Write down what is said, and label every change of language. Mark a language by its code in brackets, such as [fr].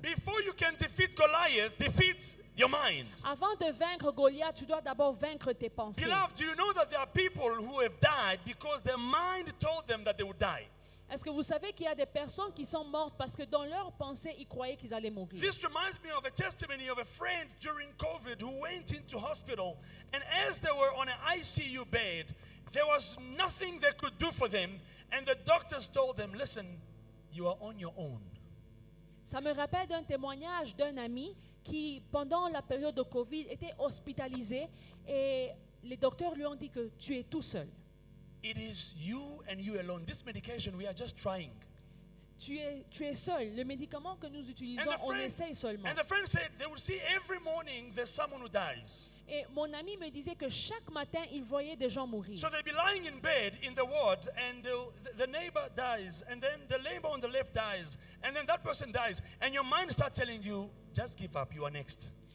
[en] Before you can defeat Goliath, defeat your mind. [fr] Avant de vaincre Goliath, tu dois d'abord vaincre tes pensées. [en] Beloved, do you know that there are people who have died because their mind told them that they would die? [fr] Est-ce que vous savez qu'il y a des personnes qui sont mortes parce que dans leur pensée, ils croyaient qu'ils allaient mourir? [en] This reminds me of a testimony of a friend during COVID who went into hospital, and as they were on an ICU bed, there was nothing they could do for them, and the doctors told them, "Listen, you are on your own." [fr] Ça me rappelle d'un témoignage d'un ami qui, pendant la période de Covid, était hospitalisé et les docteurs lui ont dit que tu es tout seul. [en] It is you and you alone. This medication, we are just trying. [fr] Tu es seul. Le médicament que nous utilisons, [en] And the [fr] on [en] friend- [fr] essaye seulement. [en] And the friend said they would see every morning there's someone who dies. [fr] Et mon ami me disait que chaque matin, il voyait des gens mourir. [en] So they'd be lying in bed in the ward, and the neighbor dies, and then the neighbor on the left dies, and then that person dies, and your mind starts telling you, just give up, you are next.